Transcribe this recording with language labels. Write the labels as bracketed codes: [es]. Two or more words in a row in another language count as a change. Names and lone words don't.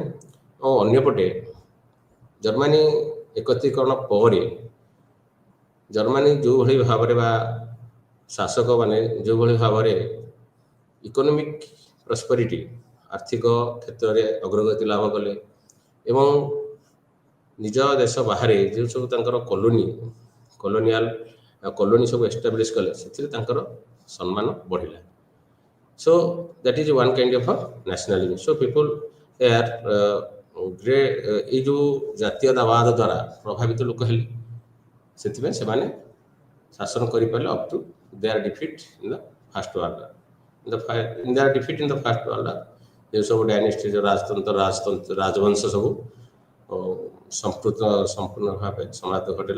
[or] ଓ ଅନ୍ୟପଟେ ଜର୍ମାନୀ ଏକତ୍ରୀକରଣ ପରେ ଜର୍ମାନୀ ଯେଉଁଭଳି ଭାବରେ ବା ଶାସକମାନେ ଯେଉଁଭଳି ଭାବରେ [en] economic prosperity [or] ଆର୍ଥିକ କ୍ଷେତ୍ରରେ ଅଗ୍ରଗତି ଲାଭ କଲେ ଏବଂ ନିଜ ଦେଶ ବାହାରେ ଯେଉଁ ସବୁ ତାଙ୍କର କଲୋନି ସବୁ ଏଷ୍ଟାବ୍ଲିଶ କଲେ ସେଥିରେ ତାଙ୍କର ସମ୍ମାନ ବଢ଼ିଲା। [en] So that is one kind of a nationalism. So people are [or] ଏଇ ଯେଉଁ ଜାତୀୟତାବାଦ ଦ୍ୱାରା ପ୍ରଭାବିତ ଲୋକ ହେଲେ ସେଥିପାଇଁ ସେମାନେ ଶାସନ କରିପାରିଲେ [en] up to their defeat in the first world in their defeat in the first world [or] ଯେଉଁ ସବୁ ଡାଇନେଷ୍ଟି ରାଜବଂଶ ସବୁ ସମ୍ପୂର୍ଣ୍ଣ ଭାବେ ସମାପ୍ତ ଘଟିଲା।